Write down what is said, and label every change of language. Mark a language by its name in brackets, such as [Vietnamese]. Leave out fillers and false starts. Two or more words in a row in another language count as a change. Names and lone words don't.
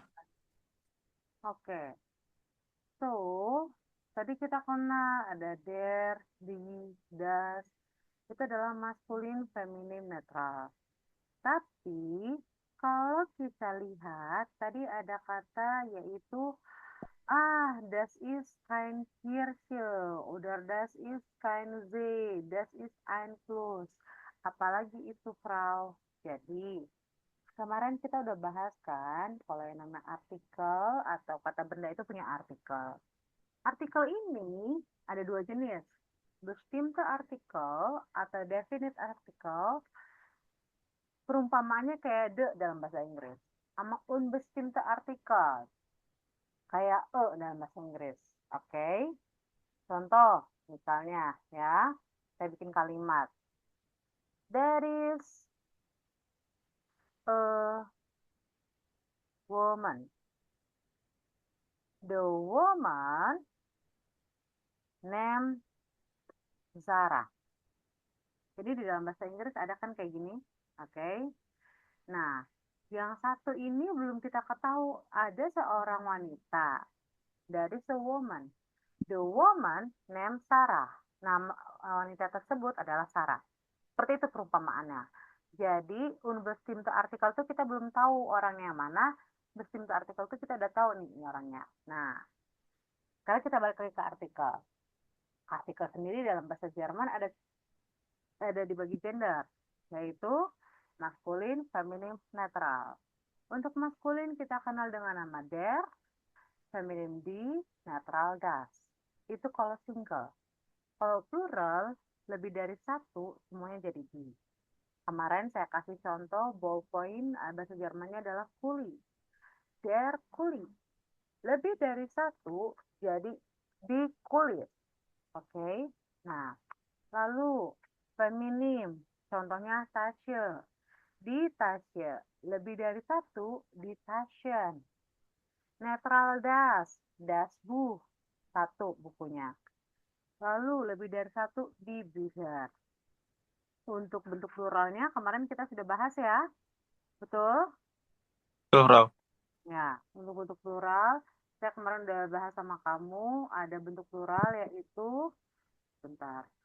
[Indonesian] Oke, so, tadi kita kena ada der, di, das. Itu adalah maskulin, feminim, netral. Tapi, kalau kita lihat, tadi ada kata yaitu [German] das ist kein Kirche oder das ist kein See, das ist ein Fluss. [Indonesian] Apalagi itu, Frau. Jadi, kemarin kita udah bahas kan, kalau yang namanya artikel atau kata benda itu punya artikel. Artikel ini ada dua jenis, [German] bestimmte artikel [Indonesian] atau [English] definite artikel. [Indonesian] Perumpamaannya kayak the dalam bahasa Inggris, sama [German] unbestimmte artikel [Indonesian] kayak dalam bahasa Inggris. Oke. Contoh, misalnya ya, saya bikin kalimat. [English] There is a woman. The woman named Zara. [Indonesian] Jadi di dalam bahasa Inggris ada kan kayak gini. Oke. Nah, yang satu ini belum kita ketahui ada seorang wanita. [English] There is a woman. The woman named Sarah. [Indonesian] Nama wanita tersebut adalah Sarah. Seperti itu perumpamaannya. Jadi, [German] unbestimmte artikel [Indonesian] itu kita belum tahu orangnya mana. [German] Bestimmte artikel [Indonesian] itu kita udah tahu nih orangnya. Nah, sekarang kita balik lagi ke artikel. Artikel sendiri dalam bahasa Jerman ada dibagi gender, yaitu maskulin, feminin, netral. Untuk maskulin kita kenal dengan nama der, feminin die, netral das. Itu kalau single. Kalau plural, lebih dari satu, semuanya jadi die. Kemarin saya kasih contoh ballpoint bahasa Jermannya adalah Kuli. [German] Der Kuli. [Indonesian] Lebih dari satu jadi di kulit. Oke. Nah, lalu feminim. Contohnya Tasche. [German] Di Tasche. [Indonesian] Lebih dari satu [German] di Taschen. [Indonesian] Netral das. [German] Das buh. [Indonesian] Satu bukunya. Lalu lebih dari satu [German] di Bücher. [Indonesian] Untuk bentuk pluralnya kemarin kita sudah bahas ya. Betul? Betul, Frau. Ya, untuk bentuk plural, saya kemarin udah bahas sama kamu, ada bentuk plural yaitu, bentar.